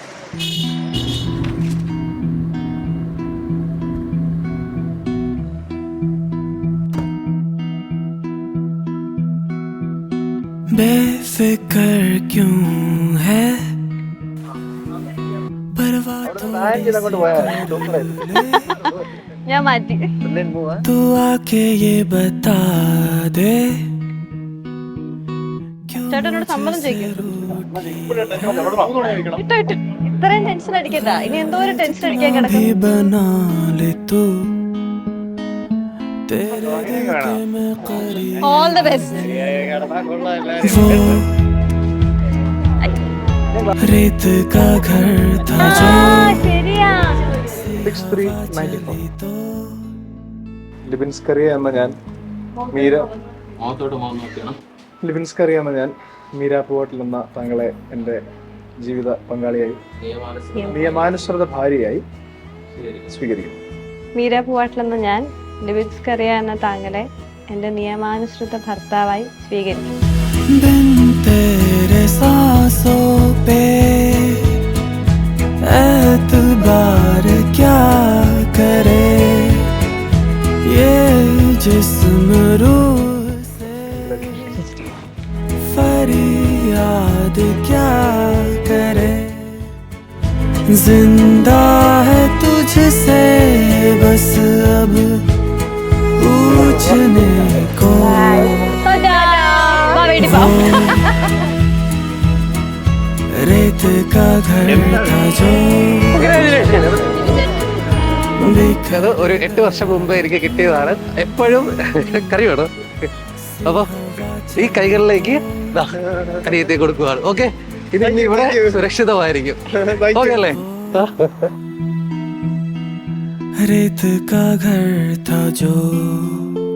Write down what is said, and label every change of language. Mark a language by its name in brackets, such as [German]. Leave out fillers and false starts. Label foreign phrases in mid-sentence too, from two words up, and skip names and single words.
[Hindi] बेफिक्र क्यों है [Malayalam] ഞാൻ മാറ്റി. [Hindi] तू आके ये बता दे [Malayalam] ചേട്ടനോട് സമ്മതം ചോദിക്കും. ഇട്ടോ ഇട്ടോ. ഇത്രയും ടെൻഷൻ അടിക്കണ്ട. ഇനി എന്തോ ഒരു ടെൻഷൻ അടിക്കാൻ കിടക്കും. [Hindi] बना ले तू तेरे दिल के मैं करीब [English] All the best. [Hindi] वो रेत का घर था जो [Malayalam] ശരിയാ. 6394 ലിബിൻസ്കറിയ എന്ന ഞാൻ മീര ലിബിൻസ്കറിയ എന്ന ഞാൻ മീര പൂവാട്ടിൽ എന്ന താങ്കളെ എൻ്റെ ജീവിത പങ്കാളിയായി നിയമാനുസൃത ഭാര്യയായി സ്വീകരിക്കുന്നു. മീര പൂവാട്ടിലെന്ന ഞാൻ ലിബിൻസ്കറിയ എന്ന താങ്കളെ എന്റെ നിയമാനുസൃത ഭർത്താവായി സ്വീകരിക്കും. [Hindi] बिन तेरे सांसों पे एतबार क्या करे ये जिस्म रूह से फरियाद क्या करे जिंदा है तुझसे बस अब पूछने को रेत का घर था जो [Malayalam] അത് ഒരു 8 വർഷം മുമ്പ് എനിക്ക് കിട്ടിയതാണ്. എപ്പോഴും കറി വേണം. അപ്പൊ ഈ കൈകളിലേക്ക് അനിയത്തെ കൊടുക്കുകയാണ്. ഓക്കെ, ഇത് ഇനി ഇവിടെ സുരക്ഷിതമായിരിക്കും. ഓക്കെ അല്ലേ? [Hindi] रेत का घर था जो